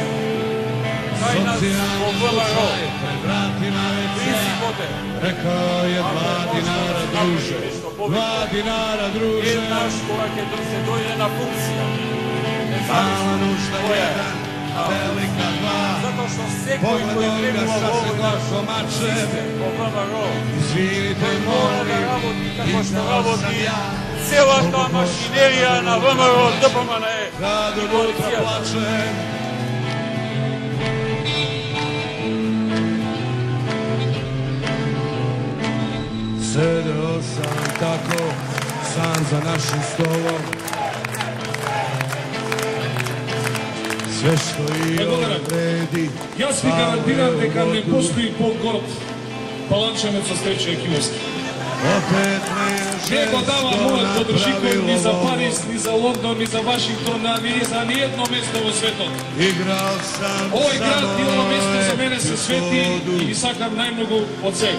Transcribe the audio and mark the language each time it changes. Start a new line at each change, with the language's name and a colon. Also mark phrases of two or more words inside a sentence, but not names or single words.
Macedonian: Кај нас во ВМРО принципот е еднаш кога ќе се дојде на функција, независно која е. Затоа што секој кој влегува во овој наш систем, во ВМРО, тој мора да работи како што работи целата машинерија на ВМРО, ДПМН и полицијата.
Serbian: Sedeo sam tako, sam za našim stolom. Sve što i on vredi.
Macedonian: Јас ви гарантирам дека не постои по-горд паланчанец со Стече Екимовски. Не го дава мојот подржиков ни за Париз, ни за Лондон, ни за Вашингтон, ни за ниедно место во светот. Овој град и ова место за мене се свети и ги сакам најмногу од себе.